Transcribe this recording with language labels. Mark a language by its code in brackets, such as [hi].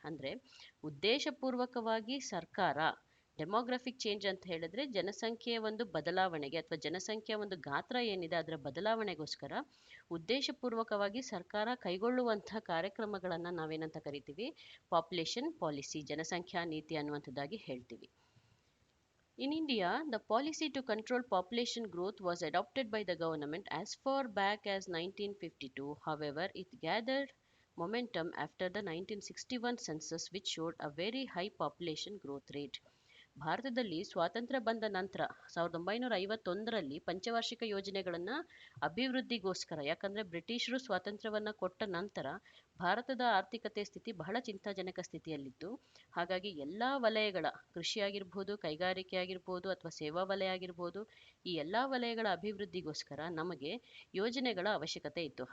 [kn] ಅಂದರೆ ಉದ್ದೇಶಪೂರ್ವಕವಾಗಿ ಸರ್ಕಾರ, ಡೆಮೋಗ್ರಫಿಕ್ ಚೇಂಜ್ ಅಂತ ಹೇಳಿದ್ರೆ ಜನಸಂಖ್ಯೆಯ ಒಂದು ಬದಲಾವಣೆಗೆ ಅಥವಾ ಜನಸಂಖ್ಯೆಯ ಒಂದು ಗಾತ್ರ ಏನಿದೆ ಅದರ ಬದಲಾವಣೆಗೋಸ್ಕರ ಉದ್ದೇಶಪೂರ್ವಕವಾಗಿ ಸರ್ಕಾರ ಕೈಗೊಳ್ಳುವಂತಹ ಕಾರ್ಯಕ್ರಮಗಳನ್ನು ನಾವೇನಂತ ಕರಿತೀವಿ, ಪಾಪ್ಯುಲೇಷನ್ ಪಾಲಿಸಿ, ಜನಸಂಖ್ಯಾ ನೀತಿ ಅನ್ನುವಂಥದ್ದಾಗಿ ಹೇಳ್ತೀವಿ. [en] In India, the policy to control population growth was adopted by the government as far back as 1952. However, it gathered momentum after the 1961 census, which showed a very high population growth rate. [kn] ಭಾರತದಲ್ಲಿ ಸ್ವಾತಂತ್ರ್ಯ ಬಂದ ನಂತರ 1951ರಲ್ಲಿ ಪಂಚವಾರ್ಷಿಕ ಯೋಜನೆಗಳನ್ನು ಅಭಿವೃದ್ಧಿಗೋಸ್ಕರ, ಯಾಕಂದರೆ ಬ್ರಿಟಿಷರು ಸ್ವಾತಂತ್ರ್ಯವನ್ನು ಕೊಟ್ಟ ನಂತರ ಭಾರತದ ಆರ್ಥಿಕತೆ ಸ್ಥಿತಿ ಬಹಳ ಚಿಂತಾಜನಕ ಸ್ಥಿತಿಯಲ್ಲಿತ್ತು. ಹಾಗಾಗಿ ಎಲ್ಲ ವಲಯಗಳ, ಕೃಷಿ ಆಗಿರ್ಬೋದು, ಕೈಗಾರಿಕೆ ಆಗಿರ್ಬೋದು, ಅಥವಾ ಸೇವಾ ವಲಯ ಆಗಿರ್ಬೋದು, ಈ ಎಲ್ಲ ವಲಯಗಳ ಅಭಿವೃದ್ಧಿಗೋಸ್ಕರ ನಮಗೆ ಯೋಜನೆಗಳ ಅವಶ್ಯಕತೆ ಇತ್ತು.